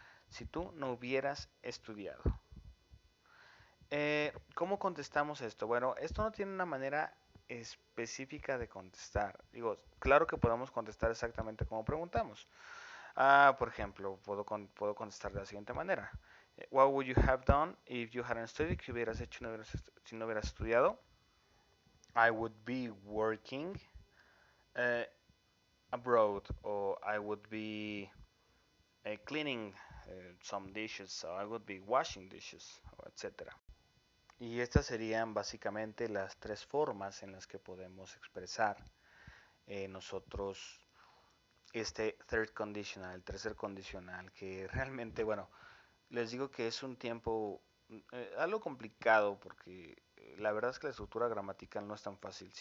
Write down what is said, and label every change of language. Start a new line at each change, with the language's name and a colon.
Spanish: Si tú no hubieras estudiado. ¿Cómo contestamos esto? Bueno, esto no tiene una manera específica de contestar. Digo, claro que podemos contestar exactamente como preguntamos. Por ejemplo, puedo contestar de la siguiente manera.
English: What would you have done if you hadn't studied?
Spanish: ¿Qué hubieras hecho si no hubieras estudiado?
English: I would be working uh, abroad, or I would be cleaning some dishes, so I would be washing dishes, etc.
Spanish: Y estas serían básicamente las tres formas en las que podemos expresar nosotros este third conditional, el tercer condicional, que realmente, bueno, les digo que es un tiempo algo complicado porque la verdad es que la estructura gramatical no es tan fácil.